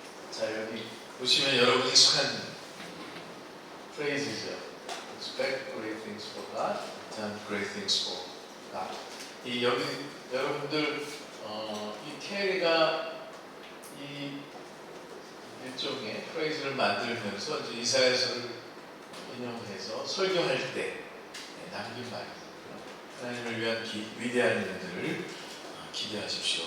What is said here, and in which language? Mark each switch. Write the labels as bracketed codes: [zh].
[ko] 자, 여기 보시면 여러분 익숙한 프레이즈죠. [en] Expect great things for God, done great things for God. [ko] 이 여기 여러분들 이 캐리가 이 일종의 프레이즈를 만들면서 이제 이사야서를 인용해서 설교할 때 남긴 말이에요. 하나님을 위한 위대한 일들을 기대하십시오.